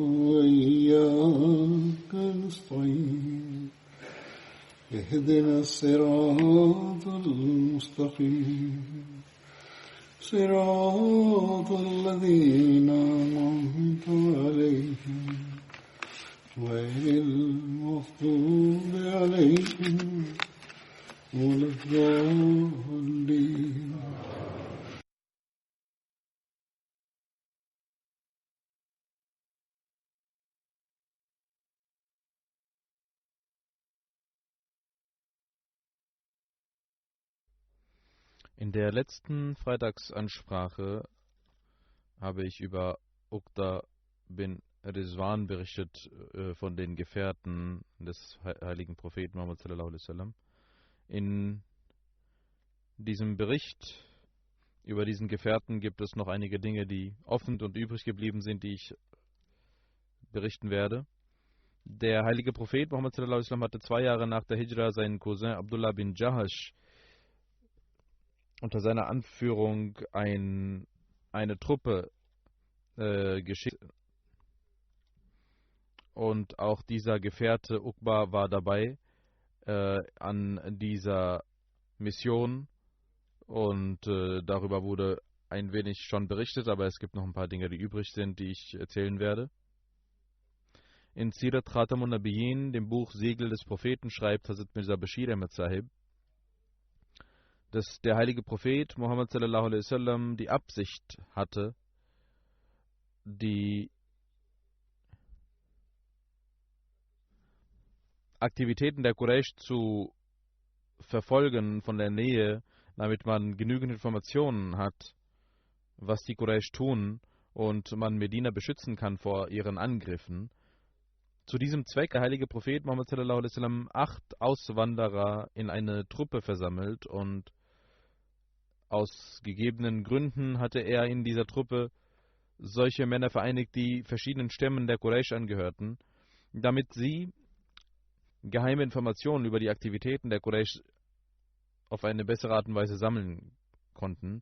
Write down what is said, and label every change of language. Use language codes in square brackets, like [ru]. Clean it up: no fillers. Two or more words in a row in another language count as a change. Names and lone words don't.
[ar] وإياك نستعين اهدنا الصراط المستقيم صراط الذين أنعمت عليهم غير المغضوب عليهم ولا الضالين. [de] In der letzten Freitagsansprache habe ich über Uqda bin Rizwan berichtet, von den Gefährten des heiligen Propheten Muhammad [ar] صلى الله عليه وسلم. [de] In diesem Bericht über diesen Gefährten gibt es noch einige Dinge, die offen und übrig geblieben sind, die ich berichten werde. Der heilige Prophet Muhammad [ar] صلى الله عليه وسلم [de] hatte 2 Jahre nach der Hijra seinen Cousin Abdullah bin Jahash unter seiner Anführung eine Truppe geschickt. Und auch dieser Gefährte Uqba war dabei an dieser Mission. Und darüber wurde ein wenig schon berichtet, aber es gibt noch ein paar Dinge, die übrig sind, die ich erzählen werde. In Sirat Khatamun Nabiyyin, dem Buch Segel des Propheten, schreibt Hazrat Mirza Bashir Ahmad Sahib, dass der heilige Prophet Muhammad [ar] صلى الله عليه وسلم [de] die Absicht hatte, die Aktivitäten der Quraysh zu verfolgen von der Nähe, damit man genügend Informationen hat, was die Quraysh tun und man Medina beschützen kann vor ihren Angriffen. Zu diesem Zweck der heilige Prophet Muhammad [ar] صلى الله عليه وسلم [de] 8 Auswanderer in eine Truppe versammelt, und aus gegebenen Gründen hatte er in dieser Truppe solche Männer vereinigt, die verschiedenen Stämmen der Quraysh angehörten, damit sie geheime Informationen über die Aktivitäten der Quraysh auf eine bessere Art und Weise sammeln konnten.